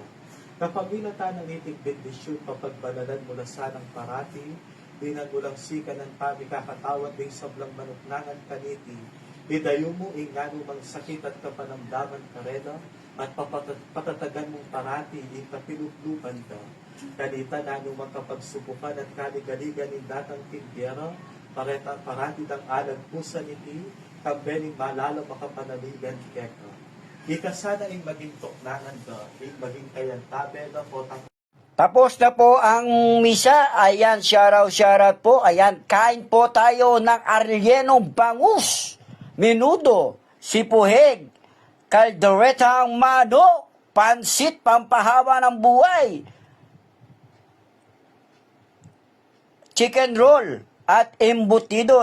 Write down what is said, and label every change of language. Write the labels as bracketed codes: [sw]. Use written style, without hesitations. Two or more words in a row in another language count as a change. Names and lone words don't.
[pam] Kapag inatan ang iting bendisyon, papagbanalan mo na sanang parati, dinangulang sika ng pamikakatawad ng sablang manuknangan kaniti, idayo mo ingano mang sakit at kapanamdaman ka rin, at patatagan mong parati, ikapiluplupan ka. Kanita na nung makapagsubukan at kaligaligan ng datang tinggera, parati ng alag pusa niti, kambening malala makapanaligan keka. Ika sana ing maging tuknangan ka, ing maging kayantabe na po. [tl] Tapos na po ang misa. Ayan, shoutout po. Ayan, kain po tayo ng arlyenong bangus, menudo, sipuheg, kalderetang manok, pansit pampahawa ng buhay, chicken roll, at embutido.